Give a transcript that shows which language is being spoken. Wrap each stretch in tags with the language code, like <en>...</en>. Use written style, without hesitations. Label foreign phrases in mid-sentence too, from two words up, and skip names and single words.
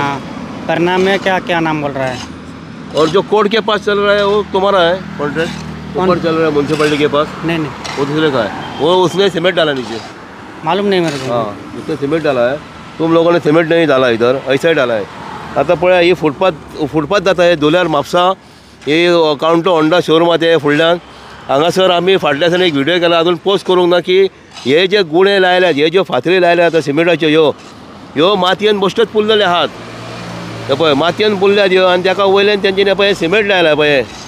<hi>करना में क्या क्या नाम बोल रहा है। और जो कोर्ट के पास चल रहा है वो तुम्हारा है कॉन्ट्रैक्ट? ऊपर चल रहा है म्यूनसिपैलिटी के पास? नहीं नहीं, वो दूसरे का है। वो उसने सीमेंट डाला नीचे? मालूम नहीं मेरे को। हाँ, उसने सीमेंट डाला है, तुम लोगों ने सीमेंट नहीं डाला इधर, ऐसा ही डाला है।</hi> <kok>आता पळय ही फुटपाथ</kok> <hi>जाता है</hi> <kok>दोल्यार म्हापसा ही अकाउंट होंडा शोरूमात आहे फुडल्यान हांगासर आमी फाटल्या दिसांनी एक व्हिडिओ केला, अजून पोस्ट करूंक ना की हे जे गुणे लायल्यात, हे ज्यो फातरी लायल्यात आतां सिमेंटाच्यो ह्यो मातयेन बश्टच पुल्लेले आहात. हे पळय मातयेन पुल्ल्यात ह्यो आनी ताका वयल्यान तेंच्यांनी पळय सिमेंट लायला पळय.</kok>